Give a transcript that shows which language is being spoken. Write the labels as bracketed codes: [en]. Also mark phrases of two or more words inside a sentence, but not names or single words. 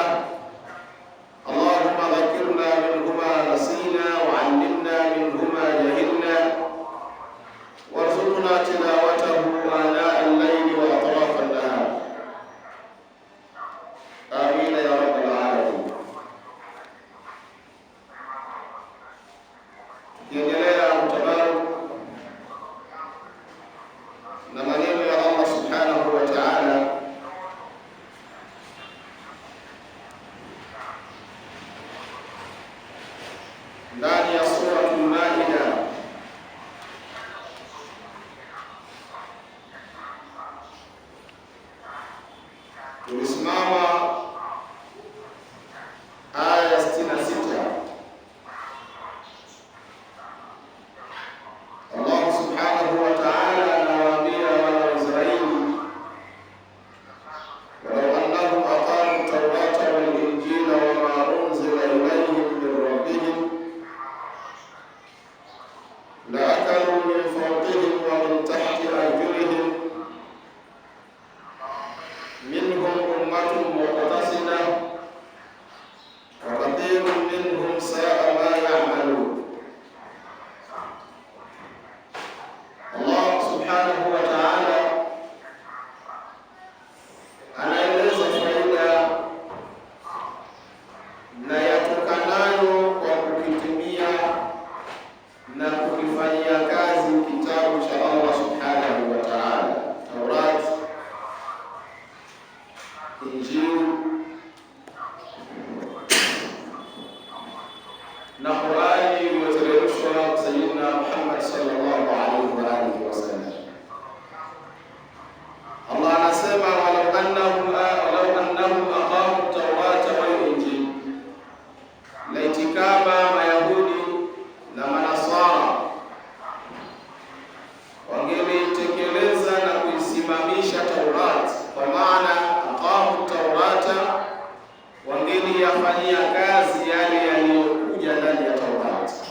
[ar] اللهم ذكرنا منه ما نسينا وعلمنا منه ما جهلنا، وارزقنا تلاوته آناء الليل وأطراف النهار. آمين يا رب العالمين. [sw] Tukiendelea kutabaru na maneno ya Allah [ar] سبحانه وتعالى [sw] ndani ya suratul Maida, tulisimama aya 66. Allah [ar] سبحانه وتعالى [sw] anawaambia wana wa Israeli, [ar] ولو أنهم أقاموا التوراة والإنجيل وما أنزل إليهم من ربهم لأكلوا من فوقهم ومن تحت أرجلهم منهم أمة مقتصدة وكثير منهم ساء ما يعملون. [sw] Allah [ar] سبحانه وتعالى [sw] anaeleza faida na yatokanayo kwa kukitumia na kukifanyia kazi kitabu cha Allah [ar] سبحانه وتعالى, [sw] Taurat, Injili na Qur'ani iliyoteremshwa Sayyidina Muhammad [ar] صلى الله عليه وآله وسلم. [sw] Allah anasema [ar] ولو أنهم أقاموا التوراة والإنجيل, [sw] laiti kama Mayahudi na Manasara wangelitekeleza na kuisimamisha Taurat, kwa maana [ar] أقاموا التوراة, [sw] wangeliyafanyia kazi yale yaliyokuja ndani ya Taurat,